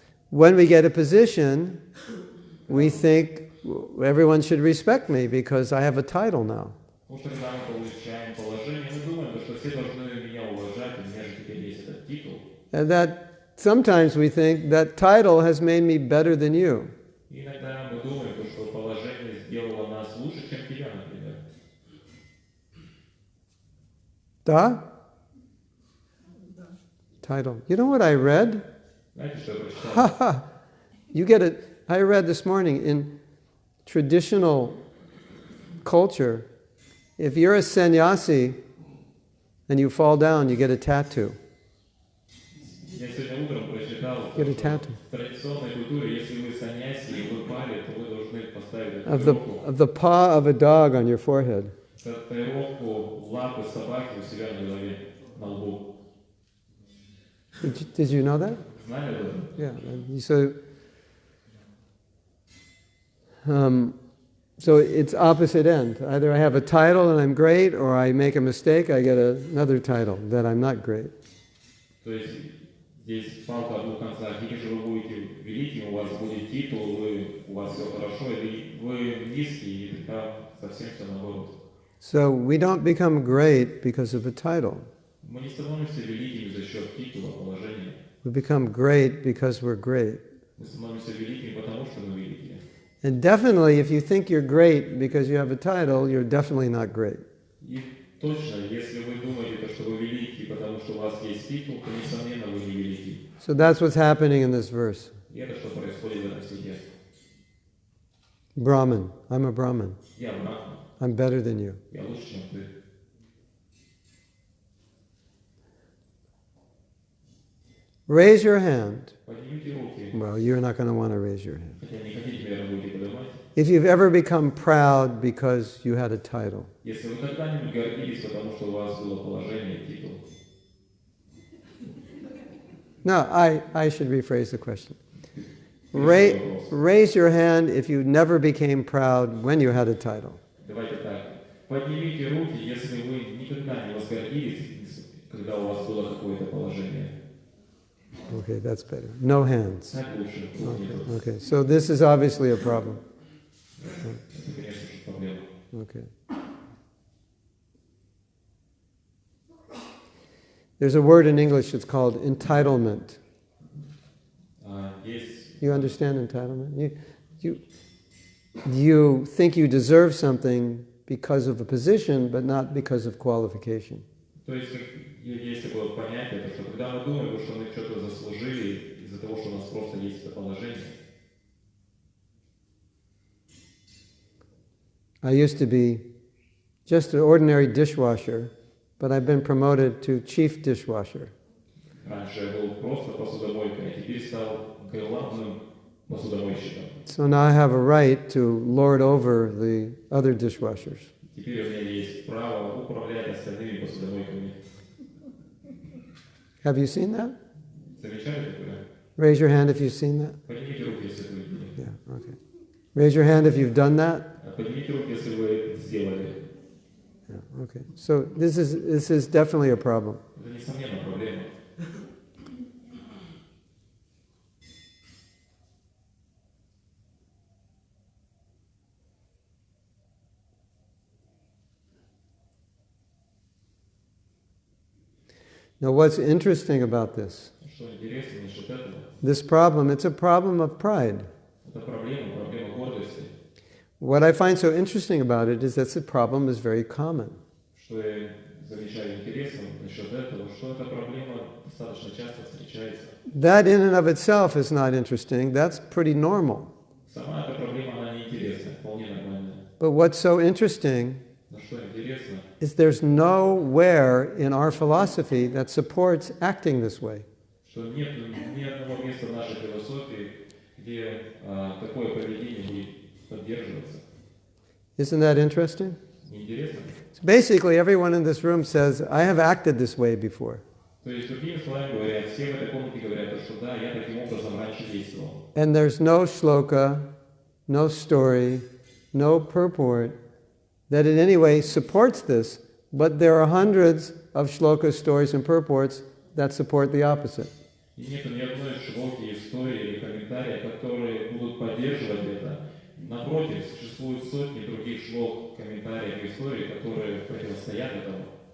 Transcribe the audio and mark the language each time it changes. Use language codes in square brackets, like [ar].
[en] when we get a position, we think everyone should respect me because I have a title now. [ru] Потому что когда мы получаем положение, мы думаем, что все должны меня уважать, у меня же теперь есть этот титул. [en] And that sometimes we think that title has made me better than you. [ru] Иногда мы думаем, что положение сделало нас лучше, чем тебя, например. Da? [en] Title. You know what I read? [ru] Знаете, что я прочитал? [en] You get it. I read this morning in traditional culture, if you're a sannyasi and you fall down, you get a tattoo. [ru] Я сегодня утром прочитал, [en] Get a [ru] что [en] tattoo. [ru] в традиционной культуре, если вы саньяси и вы пали, то вы должны поставить татуировку. [en] Of the paw of a dog on your forehead. [ru] Татуировку лапы собаки у себя на голове, на лбу. [en] Did you know that? [ru] Знали об этом? [en] Yeah. So it's opposite end. Either I have a title and I'm great, or I make a mistake, I get another title that I'm not great. [ru] То есть здесь палка о двух концах. Или же вы будете великим, у вас будет титул, у вас все хорошо, или вы низкий, и тогда совсем все наоборот. [en] So we don't become great because of a title. [ru] Мы не становимся великими за счет титула, положения. [en] We become great because we're great. [ru] Мы становимся великими, потому что мы великие. [en] And definitely, if you think you're great because you have a title, you're definitely not great. [ru] И точно, если вы думаете, что вы велики, потому что у вас есть титул, то, несомненно, вы не велики. [en] So that's what's happening in this verse. [ru] И это что происходит в этом стихе. [en] Brahman. I'm a Brahman. [ru] Я брахман. [en] I'm better than you. [ru] Я лучше, чем ты. [en] Raise your hand. [ru] Поднимите руки. [en] Well, you're not going to want to raise your hand. [ru] Хотя не хотите, наверное, будете поднимать. [en] If you've ever become proud because you had a title. [ru] Если вы когда-нибудь гордились, потому что у вас было положение, титул. [en] No, I should rephrase the question. Raise your hand if you never became proud when you had a title. [ru] Давайте так. Поднимите руки, если вы никогда не возгордились, когда у вас было какое-то положение. [en] Okay, that's better. No hands. [ru] Так лучше. [en] Okay, so this is obviously a problem. [ru] Это, конечно же, проблема. [en] Okay. There's a word in English, it's called entitlement. You understand entitlement? You think you deserve something because of a position, but not because of qualification. [ru] То есть, есть такое понятие, что когда мы думаем, что мы что-то заслужили из-за того, что у нас просто есть это положение. [en] I used to be just an ordinary dishwasher, but I've been promoted to chief dishwasher. [ru] Раньше я был просто посудомойкой, а теперь стал главным посудомойщиком. [en] So now I have a right to lord over the other dishwashers. [ru] Теперь у меня есть право управлять остальными посудомойками. [en] Have you seen that? [ru] Замечали такое? [en] Raise your hand if you've seen that. [ru] Поднимите руки, если вы видели. [en] Yeah, okay. Raise your hand if you've done that. [ru] Поднимите руки, если вы это сделали. [en] Yeah, okay. So this is definitely a problem. [ru] Это несомненно проблема. [en] Now what's interesting about this? [ru] Что интересно насчет этого? [en] This problem, it's a problem of pride. [ru] Это проблема гордости. [en] What I find so interesting about it is that the problem is very common. [ru] Что я замечаю интересным насчет этого, что эта проблема достаточно часто встречается. [en] That in and of itself is not interesting. That's pretty normal. [ru] Сама эта проблема, она неинтересная, вполне нормальная. [en] But what's so interesting [ru] Но что интересно, [en] is there's nowhere in our philosophy that supports acting this way. [ru] что нет ни одного места в нашей философии, где такое поведение будет поддерживаться. [en] Isn't that interesting? [ru] Неинтересно? [en] So basically, everyone in this room says, I have acted this way before. [ru] То есть, другими словами говоря, все в этой комнате говорят, что да, я таким образом раньше действовал. [en] And there's no shloka, no story, no purport that in any way supports this, but there are hundreds of shlokas, stories, and purports that support the opposite. [ru] И нет ни одной шлоки, истории или комментария, которые будут поддерживать это. Напротив, существуют сотни других шлок, комментариев и историй, которые противостоят этому.